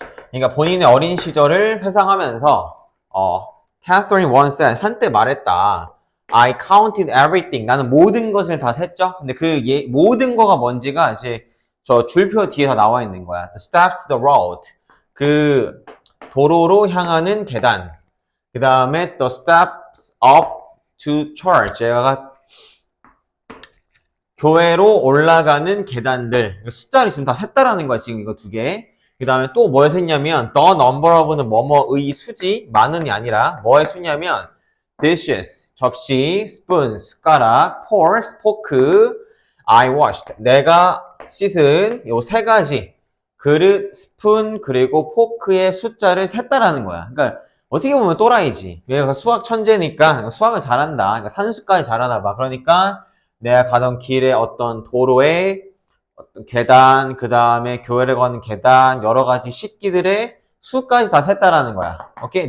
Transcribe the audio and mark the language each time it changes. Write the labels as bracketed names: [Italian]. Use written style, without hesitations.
[Korean] 그러니까 본인의 어린 시절을 회상하면서 [English] Catherine once said [Korean] 한때 말했다. [English] I counted everything. [Korean] 나는 모든 것을 다 셌죠. 근데 그 모든 거가 뭔지가 이제 저 줄표 뒤에 다 나와 있는 거야. [English] The steps to the road. [Korean] 그 도로로 향하는 계단. 그 다음에 [English] the steps up to church. [Korean] 제가 교회로 올라가는 계단들. 숫자를 지금 다 셌다라는 거야. 지금 이거 두 개. 그 다음에 또 뭘 셌냐면 [English] the number of [Korean] 는 뭐뭐의 수지. 많은이 아니라 뭐의 수냐면 dishes. [English] 접시, spoon, 숟가락, fork, 포크, I washed. [Korean] 내가 씻은 요 세 가지 그릇, 스푼, 그리고 포크의 숫자를 셌다라는 거야. 그러니까 어떻게 보면 또라이지. 얘가 수학 천재니까 수학을 잘한다. 그러니까 산수까지 잘하나 봐. 그러니까 내가 가던 길에 어떤 도로에 어떤 계단, 그 다음에 교회를 가는 계단, 여러 가지 식기들의 수까지 다 셌다라는 거야. 오케이?